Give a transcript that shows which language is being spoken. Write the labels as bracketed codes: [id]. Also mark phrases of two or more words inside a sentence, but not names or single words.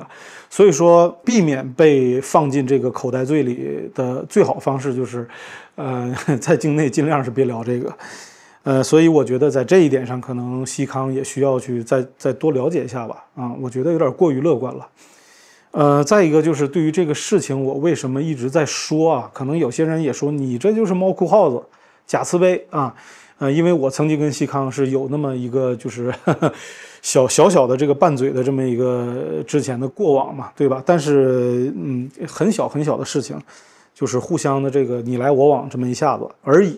[zh] 所以說，避免被放進這個口袋罪裡的最好方式就是，在境內盡量是別聊這個。所以我觉得在這一點上，可能西康也需要去再多了解一下吧。我覺得有點過於樂觀了。再一個就是對於這個事情，我為什麼一直在說啊？可能有些人也說你這就是貓哭耗子、假慈悲啊。因為我曾經跟西康是有那麼一個就是小的這個拌嘴的這麼一個之前的過往嘛，對吧？但是很小的事情，就是互相的這個你來我往這麼一下子而已。